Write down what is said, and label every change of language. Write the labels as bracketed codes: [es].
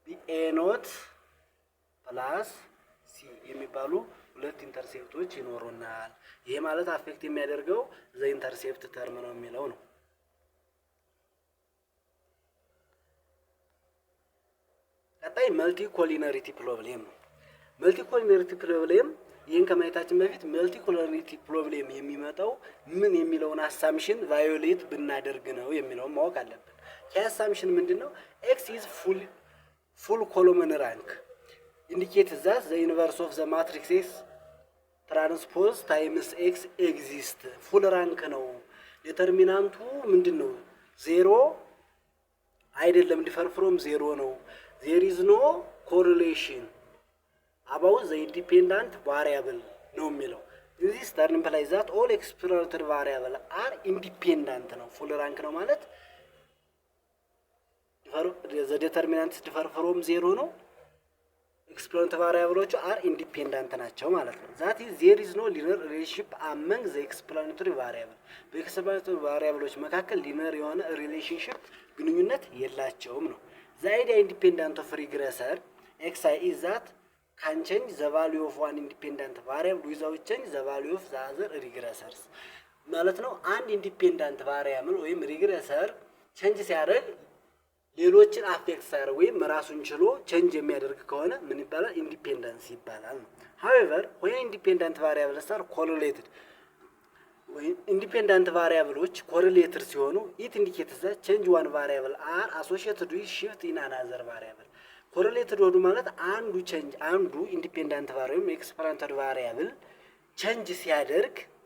[am] ኤ ኖት ፕላስ ሲ የሚባሉ ሁለት ኢንተርሴፕቶች ይኖሩናል። ይሄ ማለት አፌክት የሚያደርገው ዘ ኢንተርሴፕት ተርም ነው የሚለው ነው። ቀጣይ መልቲ ኮሊነሪቲ ፕሮብሌም ነው። መልቲ ኮሊነሪቲ ፕሮብሌም ይህን ከማየታችን በፊት መልቲ ኮሊነሪቲ ፕሮብሌም የሚመጣው ምን የሚለውን አሳምፕሽን ቫዮሌት ብናደርግ ነው የሚለውን ማወቅ አለብን። ይህ አሳምፕሽን ምንድነው? ኤክስ ኢዝ [en] full column rank indicates that the inverse of the matrix X transpose times X exists. [am] full rank ነው። ዲተርሚናንቱ ምንድነው? ዜሮ አይደለም፣ [en] differ from ዜሮ ነው። there is no correlation about the independent variable ነው የሚለው። this term implies that all explanatory variable are independent ነው። [am] full rank ነው ማለት [en] the determinants differ from ዜሮ ነው። [am] ኤክስፕላኔተሪ ቫሪያብሎቹ አር ኢንዲፔንደንት ናቸው ማለት ነው። [en] that is there is no linear relationship among the explanatory variable። [am] በኤክስፕላኔተሪ ቫሪያብሎች መካከል ሊነር የሆነ ሪሌሽንሺፕ ግንኙነት የላቸውም ነው። [en] the idea independent of regressor xi is that can change the value of one independent variable without change the value of the other regressors [am] ማለት ነው። አንድ ኢንዲፔንደንት ቫሪያብል ወይም ሪግሬሰር ቼንጅ ሲያደርግ ሌሎችን አፌክት ሳያደርግ ወይም ራሱን ችሎ ቼንጅ የሚያደርግ ከሆነ ምን ይባላል? ኢንዲፔንደንስ ይባላል ነው። [en] however when independent variables are correlated [am] ወይ ኢንዲፔንደንት ቫሪያብሎች ኮሪሌትድ ሲሆኑ [en] it indicates that change one variable are associated with shift in another variable [am] ኮሪሌትድ ወዱ ማለት አንዱ ቼንጅ አንዱ ኢንዲፔንደንት ቫሪያብል ኤክስፐሪመንታል ቫሪያብል ቼንጅ ሲያደርግ